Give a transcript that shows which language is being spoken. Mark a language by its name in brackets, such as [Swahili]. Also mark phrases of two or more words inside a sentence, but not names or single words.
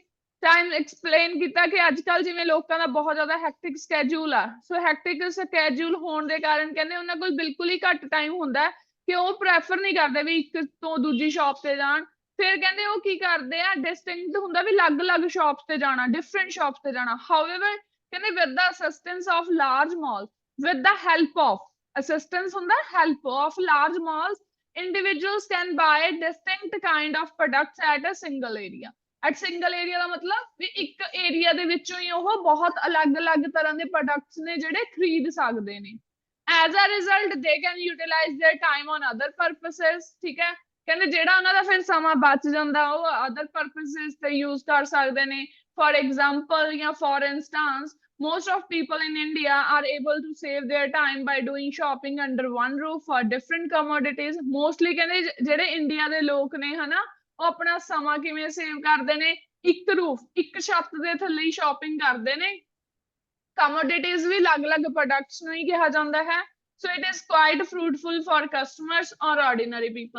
[Punjabi] ਟਾਈਮ ਐਕਸਪਲੇਨ ਕੀਤਾ ਕਿ ਅੱਜ ਕੱਲ ਜਿਵੇਂ ਲੋਕਾਂ ਦਾ ਬਹੁਤ ਜ਼ਿਆਦਾ [English] hectic schedule [Punjabi] ਆ, ਸੋ [English] hectic schedule [Punjabi] ਹੋਣ ਦੇ ਕਾਰਨ ਕਹਿੰਦੇ ਉਹਨਾਂ ਕੋਲ ਬਿਲਕੁਲ ਹੀ ਘੱਟ ਟਾਈਮ ਹੁੰਦਾ ਕਿ ਉਹ ਪ੍ਰੈਫਰ ਨਹੀਂ ਕਰਦੇ ਵੀ ਇੱਕ ਤੋਂ ਦੂਜੀ ਸ਼ਾਪ ਤੇ ਜਾਣ। ਫਿਰ ਕਹਿੰਦੇ ਉਹ ਕੀ ਕਰਦੇ ਆ, ਡਿਸਟਿੰਕਟ ਹੁੰਦਾ ਵੀ ਅਲੱਗ-ਅਲੱਗ ਸ਼ਾਪਸ ਤੇ ਜਾਣਾ, [English] different shops [Punjabi] ਤੇ ਜਾਣਾ। [English] However ਕਹਿੰਦੇ with the assistance of large mall, with the help of, assistance ਹੁੰਦਾ help of large malls, individuals can buy distinct kind of products at a single area। at single area [Punjabi] ਦਾ ਮਤਲਬ ਵੀ ਇੱਕ ਏਰੀਆ ਦੇ ਵਿੱਚੋਂ ਹੀ ਉਹ ਬਹੁਤ ਅਲੱਗ-ਅਲੱਗ ਤਰ੍ਹਾਂ ਦੇ ਪ੍ਰੋਡਕਟਸ ਨੇ ਜਿਹੜੇ ਖਰੀਦ ਸਕਦੇ ਨੇ। [English] As a result they can utilize their time on other purposes. [Punjabi] ਠੀਕ ਹੈ, ਕਹਿੰਦੇ ਜਿਹੜਾ ਉਹਨਾਂ ਦਾ ਫਿਰ ਸਮਾਂ ਬਚ ਜਾਂਦਾ ਉਹ [English] other purposes [Punjabi] ਤੇ ਯੂਜ਼ ਕਰ ਸਕਦੇ ਨੇ। [English] for example ਜਾਂ for instance most of people in India are able to save their time by doing shopping under one roof for different commodities। [Punjabi] mostly ਕਹਿੰਦੇ ਜਿਹੜੇ ਇੰਡੀਆ ਦੇ ਲੋਕ ਨੇ ਹਨਾ, ਉਹ ਆਪਣਾ ਸਮਾਂ ਕਿਵੇਂ ਸੇਵ ਕਰਦੇ ਨੇ, ਇੱਕ ਰੂਫ, ਇੱਕ ਛੱਤ ਦੇ ਥੱਲੇ ਹੀ ਸ਼ਾਪਿੰਗ ਕਰਦੇ ਨੇ। ਕਮੋਡਿਟੀਜ਼ ਵੀ ਅਲੱਗ-ਅਲੱਗ ਪ੍ਰੋਡਕਟਸ ਨੂੰ ਹੀ ਕਿਹਾ ਜਾਂਦਾ ਹੈ। [English] So it is quite fruitful for customers or ordinary people.